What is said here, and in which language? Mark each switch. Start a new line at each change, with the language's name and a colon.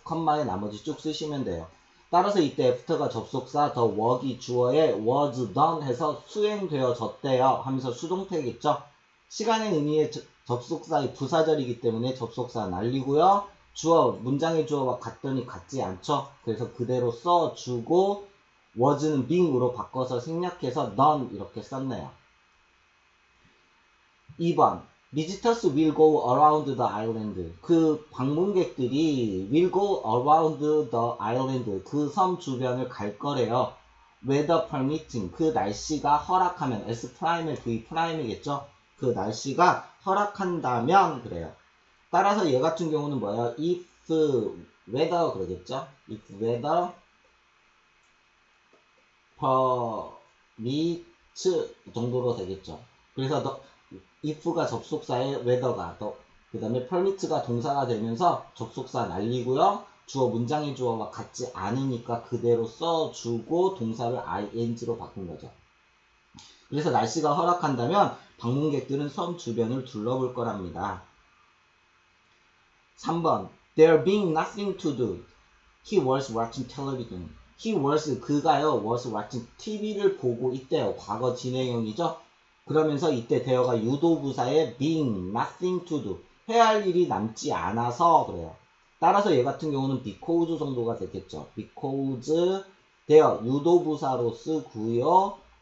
Korean: 컴마에 나머지 쭉 쓰시면 돼요. 따라서 이때 after가 접속사,
English: the work
Korean: 이 주어에
English: was done
Korean: 해서 수행되어졌대요 하면서 수동태겠죠. 시간의 의미의 접속사의 부사절이기 때문에 접속사 날리고요. 주어, 문장의 주어와 같더니 같지 않죠. 그래서 그대로 써주고 was는 being으로 바꿔서 생략해서 done 이렇게 썼네요.
English: 2번 Visitors will go around the island.
Korean: 그 방문객들이
English: will go around the island.
Korean: 그 섬 주변을 갈 거래요.
English: Weather permitting.
Korean: 그 날씨가 허락하면 S'의 V'이겠죠. 그 날씨가 허락한다면 그래요. 따라서 얘 같은 경우는 뭐예요?
English: If weather
Korean: 그러겠죠.
English: If weather permits
Korean: 정도로 되겠죠. 그래서 if가 접속사에 weather가 그 다음에 permit가 동사가 되면서 접속사 날리고요. 주어 문장의 주어와 같지 않으니까 그대로 써주고 동사를 ing로 바꾼 거죠. 그래서 날씨가 허락한다면 방문객들은 섬 주변을 둘러볼 거랍니다.
English: 3번 There being nothing to do. He was watching television. He was,
Korean: 그가요,
English: was watching
Korean: TV를 보고 있대요. 과거 진행형이죠. 그러면서 이때 대어가 유도부사에
English: being nothing to do.
Korean: 해야 할 일이 남지 않아서 그래요. 따라서 얘 같은 경우는 because 정도가 되겠죠. because 대어 유도부사로 쓰고요.